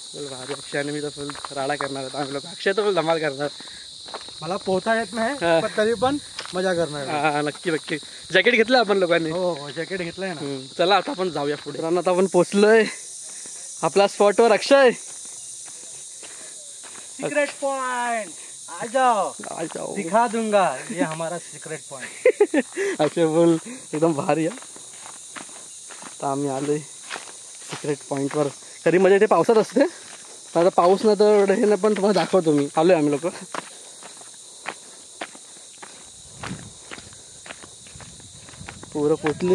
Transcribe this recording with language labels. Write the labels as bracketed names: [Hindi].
[Marathi] भारी अक्षय आणि मी तर फुल राडा करणार आहेत आम्ही लोक. अक्षय तर फुल धमाल करणार. मला पोहता येत नाही पण तरी पण मजा करणार. हां नक्की नक्की. जॅकेट घेतलं आपण लोकांनी. हो जॅकेट घेतलंय ना. चला आता आपण जाऊया पुढे. मित्रांनो आता आपण पोचलोय आपल्या स्पॉटवर. अक्षय [Hindi] सीक्रेट पॉइंट आ जाओ दिखा दूंगा ये हमारा सीक्रेट पॉइंट. [Marathi] अक्षय बोल एकदम भारी आहे. आता आम्ही आलोय सिक्रेट पॉईंटवर. खरी मजा इथे पावसात असते. आता पाऊस नाही तर हे नाही पण तुम्हाला दाखवतो मी. आलोय आम्ही लोक. पोरं पोचली.